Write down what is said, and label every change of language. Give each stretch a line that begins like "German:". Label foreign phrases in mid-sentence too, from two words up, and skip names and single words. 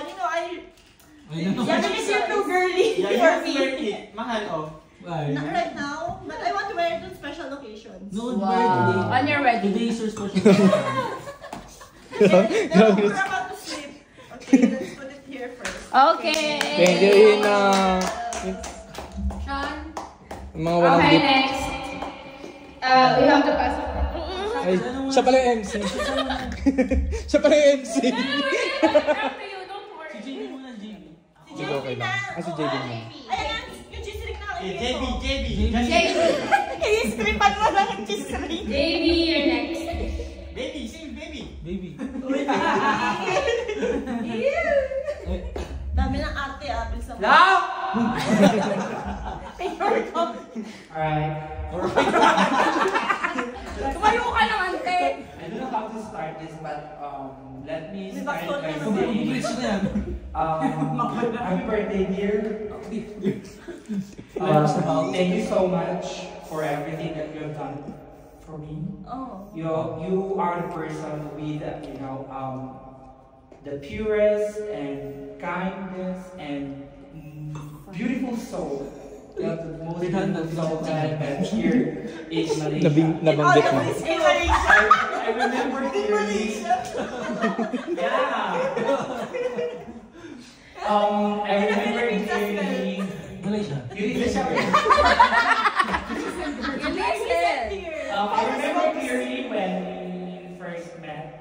English: You know, yeah, because you're too girly Yeah, you for have to wear me.
Filipino: it. Mahal, oh.
English: Why? Not right now, but I want to wear it on special occasions. No, Wow. wear today. On your wedding. Today is your special. No, we're about to sleep. Okay, let's put it here first. Okay. Thank you, Ina. Sean.
Filipino: Mga walang
English: Okay, gift. next. We have the pass.
Filipino: Ay, siya pala yung MC. Siya pala yung MC.
English: Come to you, don't worry.
Filipino: Si JB muna, JB. Si Sige, JB okay na. lang. Ah, si JB na. Ayan, yung
English: cheese ring
Filipino: na.
English: Hey, JB, JB.
Filipino: I-scripan mo lang yung
English: cheese ring. JB, you're next. Baby, sing baby. Baby.
Filipino: Dami ng arte, Bilis naman.
English: Love! Alright.
Filipino: Tumayo ka lang, ante.
English: I don't know how to start this, but let me
Filipino: May
English: start backstory by
Filipino: ka naman.
English: saying happy birthday, dear. Thank you so much for everything that you have done for me. Oh. You are the person with the purest and kindness and beautiful soul. The most beautiful soul that I met here in Malaysia.
Filipino: Nabanggit mo.
English: I remember clearly. Yeah. I remember clearly. Malaysia. You didn't say. I remember clearly when we first met.